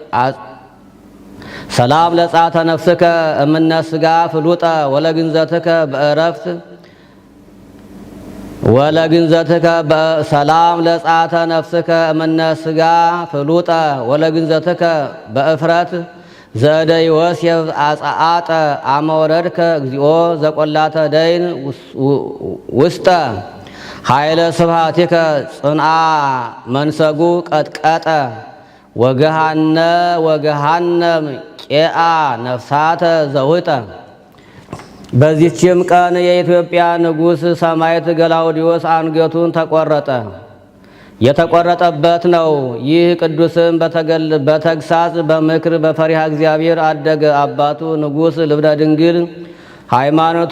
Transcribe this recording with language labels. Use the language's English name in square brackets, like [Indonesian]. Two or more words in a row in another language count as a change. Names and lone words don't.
[Geez] ሰላም ለጻተ ነፍስከ እምነ ሥጋ ፍሉጠ ወለግንዘትከ በእረፍት ሰላም ለጻተ ነፍስከ እምነ ሥጋ ፍሉጠ ወለግንዘትከ በእፍረት ዘእደ ዮሴፍ አጽአጠ አመወረድከ እግዚኦ ዘቈላተ ደይን ውስጠ ኃይለ ስብሐቲከ ጽንዓ መንሰጉ ቀጥቀጠ ወገሃነም ቄአ ነፍሳተ ዘውጠ። [Amharic] በዚችም ቀን የኢትዮጵያ ንጉሥ ሰማዕት ገላውዲዮስ አንገቱን ተቆረጠ። የተቆረጠበት ነው። ይህ ቅዱስም በተግሳጽ በምክር በፈሪሃ እግዚአብሔር አደገ። አባቱ ንጉሥ ልብነ ድንግል ሃይማኖቱ